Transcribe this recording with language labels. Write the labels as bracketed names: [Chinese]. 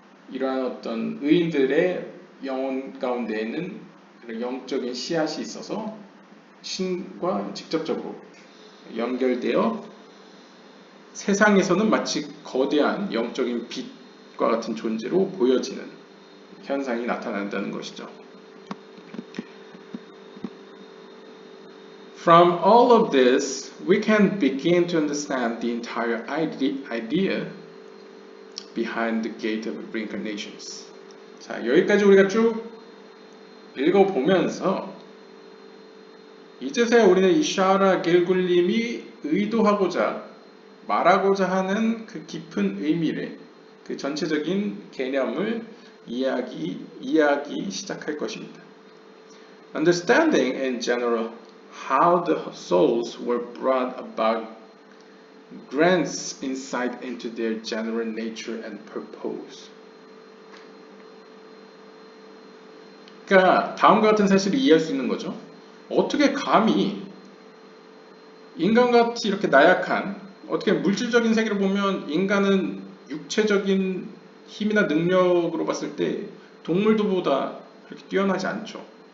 [Korean] 이러한 어떤 의인들의 영혼 가운데에는 영적인 씨앗이 있어서 신과 직접적으로 연결되어 세상에서는 마치 거대한 영적인 빛과 같은 존재로 보여지는 현상이 나타난다는 것이죠. [English] From all of this, we can begin to understand the entire idea behind the gate of reincarnations. [Korean] 자, 여기까지 우리가 쭉 읽어보면서 이제서야 우리는 이 샤라 길굴님이 의도하고자 말하고자 하는 그 깊은 의미를, 그 전체적인 개념을 이해하기 시작할 것입니다. [English] Understanding in general how the souls were brought about grants insight into their general nature and purpose. [Korean] 그러니까 다음과 같은 사실을 이해할 수 있는 거죠. 어떻게 감히 인간같이 이렇게 나약한, 어떻게 물질적인 세계를 보면 인간은 육체적인 힘이나 능력으로 봤을 때 동물들보다 그렇게 뛰어나지 않죠.